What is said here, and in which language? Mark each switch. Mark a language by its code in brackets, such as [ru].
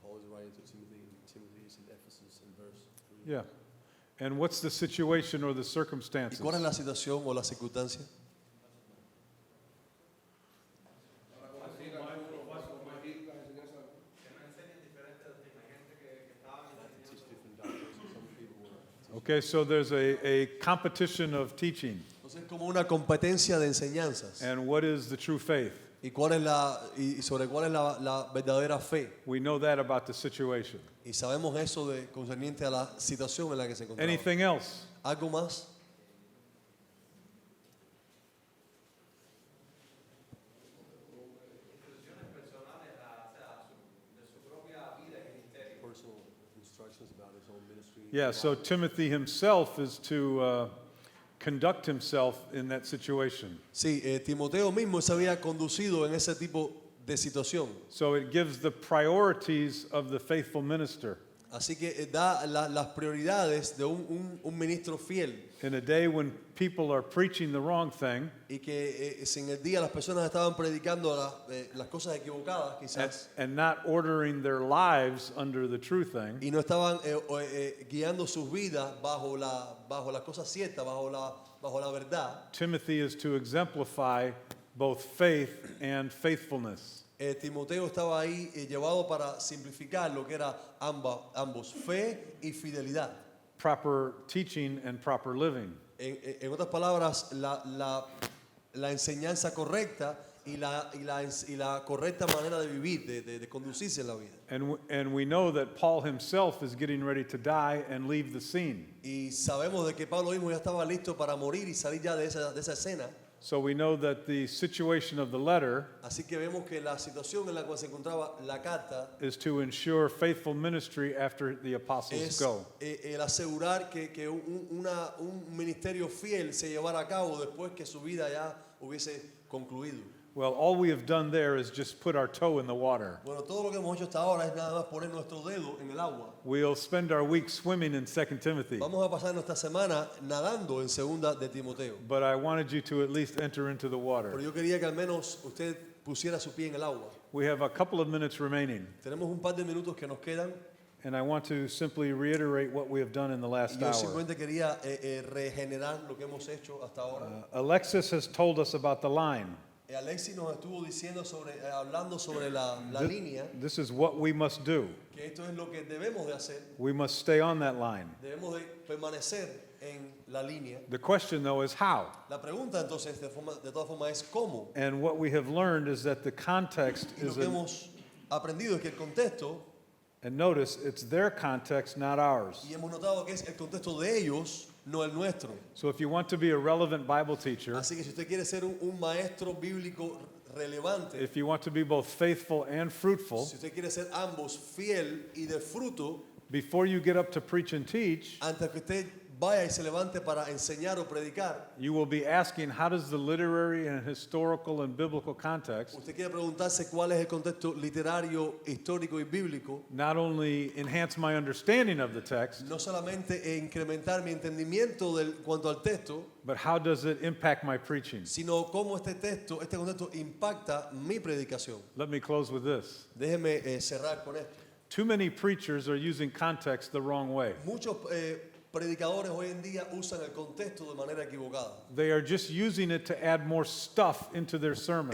[en] Paul is writing to Timothy, and Timothy is in Ephesus in verse 3. Yeah. And what's the situation or the [es] ¿Y [en] circumstances? [es] cuál es la situación o la circunstancia? [en] Okay, so there's a competition of teaching. [es] Entonces es como una competencia de enseñanzas. [en] And what is the true faith? [es] ¿Y sobre cuál es la verdadera fe? [en] We know that about the situation. [es] Y sabemos eso de concerniente a la situación en la que se encontraba. [en] Anything else? [es] ¿Algo más? [en] Personal instructions about his own ministry. Yeah, so Timothy himself is to conduct himself in that situation. [es] Sí, Timoteo mismo se había conducido en ese tipo de situación. [en] So it gives the priorities of the faithful minister. [es] Así que da las prioridades de un ministro fiel. [en] In a day when people are preaching the wrong thing [es] Y que si en el día las personas estaban predicando las cosas equivocadas, quizás, [en] and not ordering their lives under the true thing, [es] y no estaban guiando sus vidas bajo las cosas ciertas, bajo la verdad, [en] Timothy is to exemplify both faith and faithfulness. [es] Timoteo estaba ahí llevado para simplificar lo que era ambos, fe y fidelidad. [en] Proper teaching and proper living. [es] En otras palabras, la enseñanza correcta y la correcta manera de vivir, de conducirse en la vida. [en] And we know that Paul himself is getting ready to die and leave the scene. [es] Y sabemos de que Pablo mismo ya estaba listo para morir y salir ya de esa escena. [en] So we know that the situation of the letter [es] Así que vemos que la situación en la cual se encontraba la carta [en] is to ensure faithful ministry after the apostles [es] es [en] go. [es] el asegurar que un ministerio fiel se llevara a cabo después que su vida ya hubiese concluido. [en] Well, all we have done there is just put our toe in the water. [es] Bueno, todo lo que hemos hecho hasta ahora es nada más poner nuestro dedo en el agua. [en] We'll spend our week swimming in 2 Timothy. [es] Vamos a pasar nuestra semana nadando en segunda de Timoteo. [en] But I wanted you to at least enter into the [es] Pero [en] water. [es] yo quería que al menos usted pusiera su pie en el agua. [en] We have a couple of minutes remaining, [es] Tenemos un par de minutos que nos quedan [en] and I want to simply reiterate what we have done in the [es] y [en] last [es] yo [en] hour. [es] simplemente quería regenerar lo que hemos hecho hasta ahora. [en] Alexis has told us about the line. [es] Alexis nos estuvo diciendo hablando sobre la línea, [en] This is what we must do. [es] que esto es lo que debemos de hacer. [en] We must stay on that line. [es] Debemos de permanecer en la línea. [en] The question, though, is how? [es] La pregunta entonces de todas formas es cómo. [en] And what we have learned is that the context [es] Y lo [en] is, [es] que hemos aprendido es que el contexto, [en] and notice, it's their context, not ours. [es] y hemos notado que es el contexto de ellos, no el nuestro. [en] So if you want to be a relevant Bible teacher, [es] Así que si usted quiere ser un maestro bíblico relevante, [en] if you want to be both faithful and fruitful, [es] si usted quiere ser ambos fiel y de fruto, [en] before you get up to preach and teach, [es] antes que usted vaya y se levante para enseñar o predicar, [en] you will be asking, how does the literary and historical and biblical context [es] usted quiere preguntarse cuál es el contexto literario, histórico y bíblico, [en] not only enhance my understanding of the text, [es] no solamente incrementar mi entendimiento cuanto al texto, [en] but how does it impact my preaching? [es] sino cómo este contexto impacta mi predicación. [en] Let me close with this. [es] Déjeme cerrar con esto. [en] Too many preachers are using context the wrong way. [es] Muchos predicadores hoy en día usan el contexto de manera equivocada. [en] They are just using it to add more stuff into their sermon.